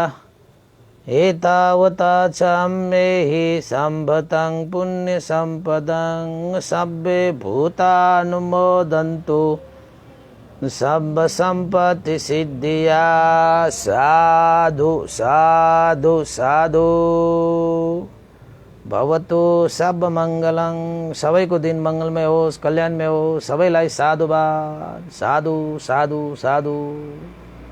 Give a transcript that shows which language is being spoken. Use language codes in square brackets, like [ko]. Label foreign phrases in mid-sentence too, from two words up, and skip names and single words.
[pi] एतावता सम्मेहि सम्भतं पुण्यसम्पदं। सब्बे भूतानुमोदन्तु सर्वसम्पत्तिसिद्धिया। साधु साधु साधु। भवतु सर्वमङ्गलं। [ne] सबैको दिन मङ्गलमय होस्, कल्याणमय होस्। सबैलाई साधुवाद। [pi] साधु साधु साधु।